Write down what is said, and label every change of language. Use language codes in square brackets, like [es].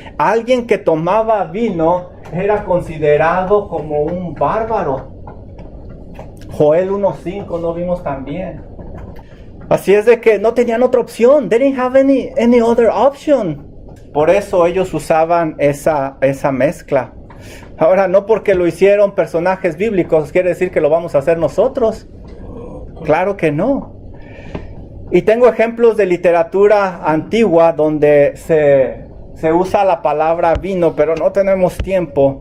[es] Alguien que tomaba vino era considerado como un bárbaro. Joel 1:5 no vimos también. Así es de que no tenían otra opción. [en] They didn't have any other option. [es] Por eso ellos usaban esa mezcla. Ahora, no porque lo hicieron personajes bíblicos quiere decir que lo vamos a hacer nosotros. Claro que no. Y tengo ejemplos de literatura antigua donde se usa la palabra vino, pero no tenemos tiempo.